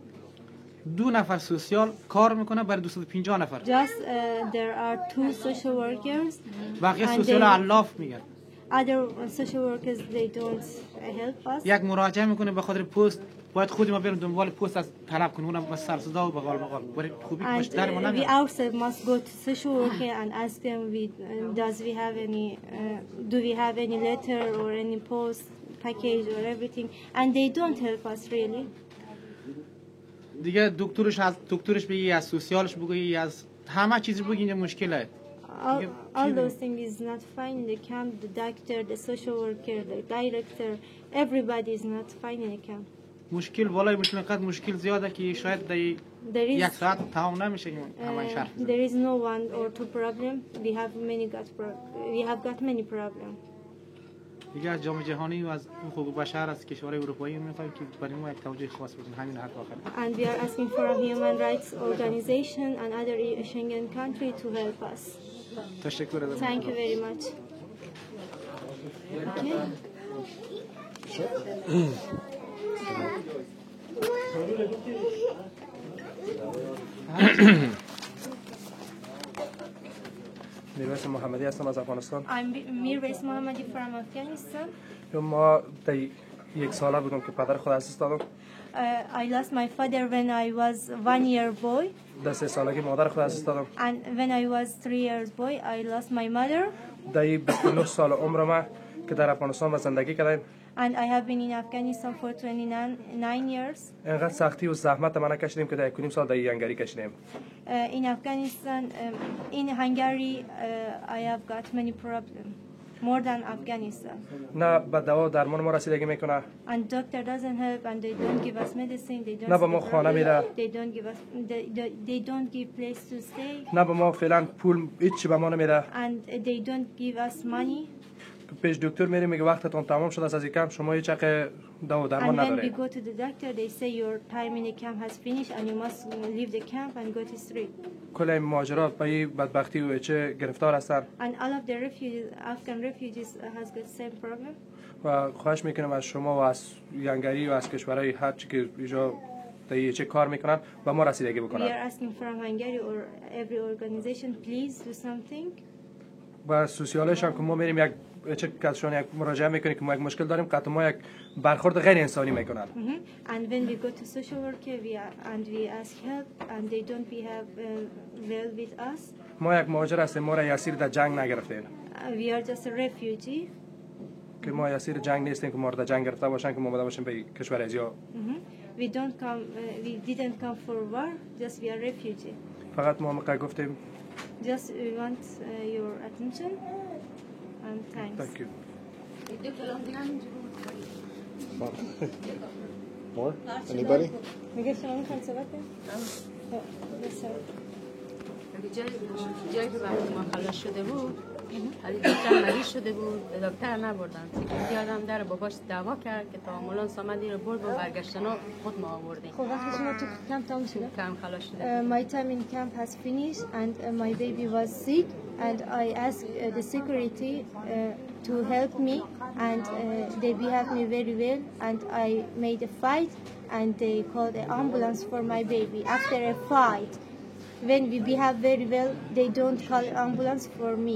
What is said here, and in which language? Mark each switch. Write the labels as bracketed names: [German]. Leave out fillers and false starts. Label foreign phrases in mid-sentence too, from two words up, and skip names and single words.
[Persian] 2 نفر سوسیال کار میکنه برای 250 نفر. [English] Just there are 2 social workers. [Persian] بقیه سوسیال الاف میگن. [English] Other social workers they don't help us. [Persian] یک مراجعه میکنه به خاطر پست باید خودی ما بریم دنبال پست از طلب کنیم اونم با سر صدا و بغال برای خوبی باش در ما نمیاد. [English] We ourselves must go to social worker and ask them do we have any letter or any post package or everything and they don't help us really. [Persian] دیگه دکترش بگی از سوسیالش بگی از همه چیز بگی اینجا مشکله. [English] All those things is not fine in the camp. The doctor, the social worker, the director, everybody is not fine in the camp. [Persian] مشکل بالای مشکل قد مشکل زیاده که شاید در یک ساعت تمام نمیشه همه شهر. [English] There is no one or 2 problem. We have got many problem. [Persian] دیگه از جامعه جهانی و از حقوق بشر از کشورهای اروپایی میخوایم که برای ما یک توجه خاص بدن همین حرف آخر. [English] And we are asking for a human rights organization and other Schengen country to help us. [Persian] تشکر ازتون. [English] Thank you very much. [Persian] میرویس محمدی هستم از افغانستان. [English] I'm میرویس محمدی from Afghanistan. [Persian] ما در 1 ساله بودم که پدر خود از دست دادم. [English] I lost my father when I was 1 year boy. [Persian] در 3 سالگی مادر خود از دست دادم. [English] And when I was 3 years boy I lost my mother. [Persian] در 29 سال عمرم که در افغانستان زندگی کردم. [English] And I have been in Afghanistan for 29 years. [Persian] اینقدر سختی و زحمت من کشیدیم که در 1.5 سال در هنگری کشیدیم. [English] In Afghanistan, in Hungary, I have got many problems. More than Afghanistan. [Persian] نه به دوا درمان ما رسیدگی میکنه. [English] And doctor doesn't help and they don't give us medicine. They don't. [Persian] نه به ما خانه میده. [English] They don't give us. They don't give place to stay. [Persian] نه به ما فعلا پول هیچی به ما نمیده. [English] And they don't give us money. [Persian] پیش دکتر میریم میگه وقتتون تمام شده از این کمپ شما هیچ چقه دوا درمان نداره. [English] And when we go to the doctor they say your time in the camp has finished and you must leave the camp and go to street. [Persian] کل این ماجرات با این بدبختی و چه گرفتار هستن. [English] And all of the Afghan refugees has got same problem. [Persian] و خواهش میکنم از شما و از ینگری و از کشورهای هر چی که اینجا چه کار میکنن و ما رسیدگی [English] We [Persian] بکنن. [English] are asking from Hungary or every organization, please do something. [Persian] و سوسیالش هم که ما میریم یک چه کسشون یک مراجعه میکنیم که ما یک مشکل داریم قطع ما یک برخورد غیر انسانی میکنن. [English] And when we go to social worker, we ask help, and they don't behave well with us. [Persian] ما یک مهاجر هستیم، ما را اسیر در جنگ نگرفتیم. [English] We are just a refugee. [Persian] که ما اسیر جنگ نیستیم که ما را در جنگ گرفته باشن که ما اومده باشیم به کشور ازیا. [English] We didn't come for war, just we are refugee. [Persian] فقط ما موقع گفتیم [English] Just we want your attention and thanks. Thank you. More? Anybody? [Persian] میگه شما میخواید صحبت جایی که وقتی ما خلاص شده بود علی دکتر مریض شده بود به دکتر نبردن سکیوریتی آدم در باباش دعوا کرد که تا آمبولانس آمد این رو برد و برگشتنا خود ما آوردیم. خب وقتی شما تو کمپ تمام شده؟ کمپ خلاص شده. [English] My time in camp has finished and my baby was sick and I asked the security to help me and they behaved me very well and I made a fight and they called an ambulance for my baby. After a fight, when we behave very well, they don't call ambulance for me.